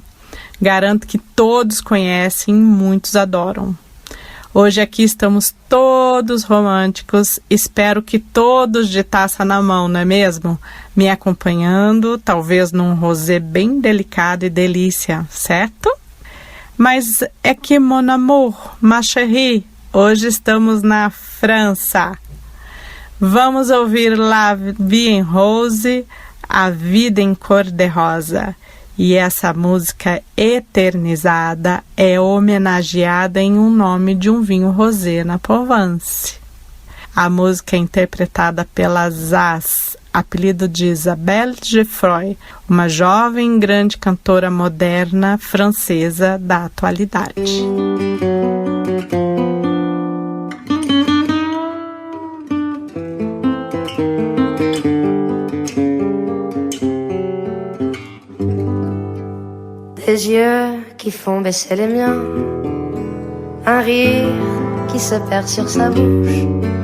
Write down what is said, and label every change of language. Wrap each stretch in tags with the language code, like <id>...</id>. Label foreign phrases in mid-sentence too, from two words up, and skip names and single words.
<pt>Garanto que todos conhecem e muitos adoram. Hoje aqui estamos todos românticos, espero que todos de taça na mão, não é mesmo? Me acompanhando, talvez num rosé bem delicado e delícia, certo? Mas é que,</pt> <fr>mon amour, ma chérie,</fr> <pt>hoje estamos na França. Vamos ouvir La Vie en Rose, A Vida em Cor-de-Rosa. E essa música eternizada é homenageada em um nome de um vinho rosé na Provence. A música é interpretada pela Zaz, apelido de Isabelle Geoffroy, uma jovem e grande cantora moderna francesa da atualidade.</pt> <fr>Des yeux qui font baisser les miens, un rire qui se perd sur sa bouche.</fr>